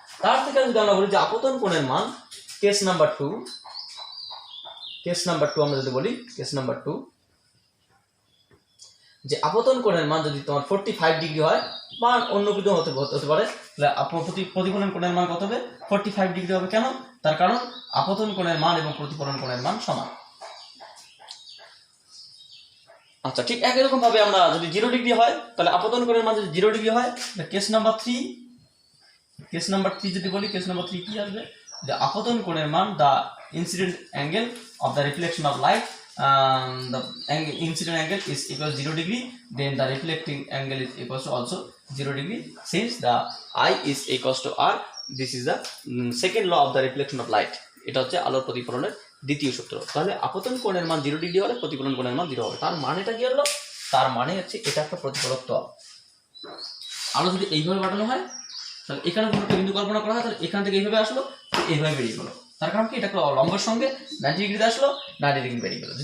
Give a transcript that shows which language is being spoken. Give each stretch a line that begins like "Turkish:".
Bangla: তার থেকে যদি আমরা বলি যে আপতন কোণের মান, কেস নাম্বার 2 আমরা যদি বলি, কেস নাম্বার 2, যে আপতন কোণের মান যদি তোমার 45 ডিগ্রি হয় বা অন্য কিছু হতে পারে, তাহলে প্রতিফলন কোণের মান কত হবে? 45 ডিগ্রি হবে। কেন? তার কারণ আপতন কোণের মান এবং প্রতিফলন কোণের মান সমান। আচ্ছা, ঠিক একই রকম ভাবে আমরা যদি 0 ডিগ্রি হয়, তাহলে আপতন কোণের মান যদি 0 ডিগ্রি হয়, কেস নাম্বার 3 কেস নাম্বার 3 যদি বলি, কেস নাম্বার 3 কি আসবে, যে আপতন কোণের মান,
English: The incident angle of the reflection of light, the incident angle is equal to 0 degree, then the reflecting angle is equal to also 0 degree, since the I is equals to R. This is the second law of the reflection of light.
Bangla: এটা হচ্ছে আলোর প্রতিফলনের দ্বিতীয় সূত্র। তাহলে আপতন কোণের মান 0 degree হলে প্রতিফলন কোণের মান 0 হবে। তার মানেটা কি হলো? তার মানে হচ্ছে এটা একটা প্রতিফলক তল। আলো যদি এইভাবে পাঠানো হয়, তাহলে এখানে কোনো বিন্দু কল্পনা করা হয়, তাহলে এখান থেকে এইভাবে আসলো, এইভাবে বেরিয়ে গেলো। তার কারণ কি, এটা একটা লম্বের সঙ্গে 90 ডিগ্রিতে আসলো, 90 ডিগ্রি বেরিয়ে গেলো।